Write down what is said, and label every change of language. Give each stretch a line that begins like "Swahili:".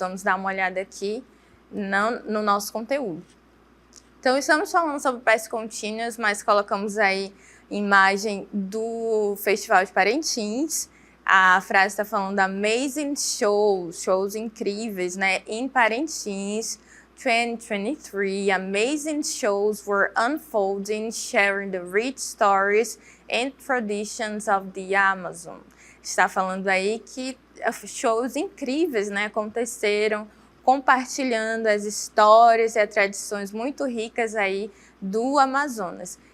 Portuguese: Vamos dar uma olhada aqui no nosso conteúdo. Então, estamos falando sobre past continuous, mas colocamos aí imagem do Festival de Parintins. A frase está falando da amazing shows, shows incríveis, né?
English: Em Parintins, 2023, amazing shows were unfolding, sharing the rich stories and traditions of the Amazon.
Portuguese: Está falando aí que shows incríveis, né, aconteceram, compartilhando as histórias e as tradições muito ricas aí do Amazonas.